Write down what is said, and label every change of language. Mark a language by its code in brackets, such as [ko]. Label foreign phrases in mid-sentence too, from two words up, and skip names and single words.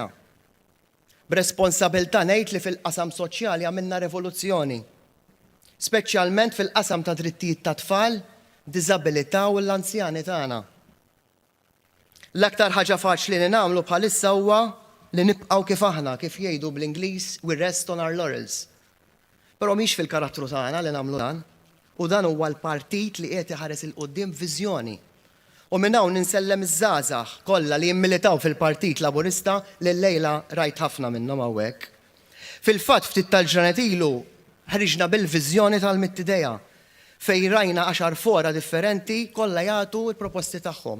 [mt] B'responsabbiltà ngħid li fil-qasam soċjali għamilna revoluzzjoni, speċjalment fil-qasam ta' drittijiet ta' tfal, diżabilità u l-anzjani tagħna. L-aktar ħaġa faċli li nagħmlu bħalissa huwa li nibqgħu kif aħna, kif jgħidu bl-Ingliż [en] we rest on our laurels. [mt] Però mhix fil-karattru tagħna li nagħmlu dan, u dan huwa l-partit li qiegħed iħares il quddiem viżjoni. U minn hawn ninsellem iż-żgħażagħ kollha li jimmilitaw fil-Partit Laburista li llejla rajt ħafna minnhom hawnhekk. Fil-fatt ftit tal-ġranet ilu ħriġna bil-viżjoni tal-mittidea fejn rajna 10 fora differenti kollha jagħtu l-proposti tagħhom.